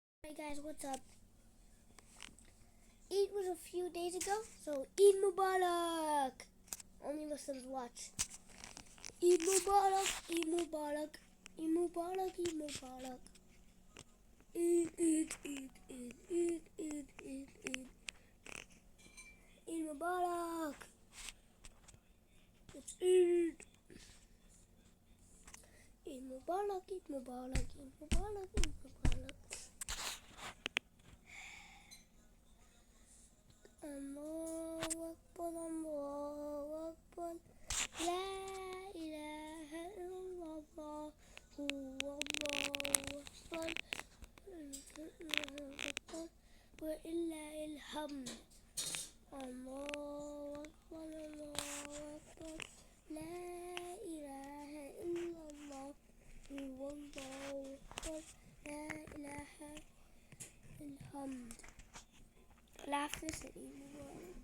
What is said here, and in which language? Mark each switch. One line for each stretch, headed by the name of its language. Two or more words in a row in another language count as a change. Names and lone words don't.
English: Hi guys, what's up? Eid was a few days ago, so
Arabic: عيد مبارك!
English: Only Muslims watch.
Arabic: عيد مبارك عيد مبارك عيد مبارك عيد مبارك. عيد عيد عيد عيد عيد عيد عيد عيد. عيد مبارك! It's Eid! عيد مبارك عيد مبارك عيد مبارك عيد مبارك. الله أكبر الله أكبر. لا إله إلا الله. الله أكبر ولله الحمد. الله أكبر الله أكبر. لا إله إلا الله. الله أكبر لا إله الحمد.
English: Laugh this at you.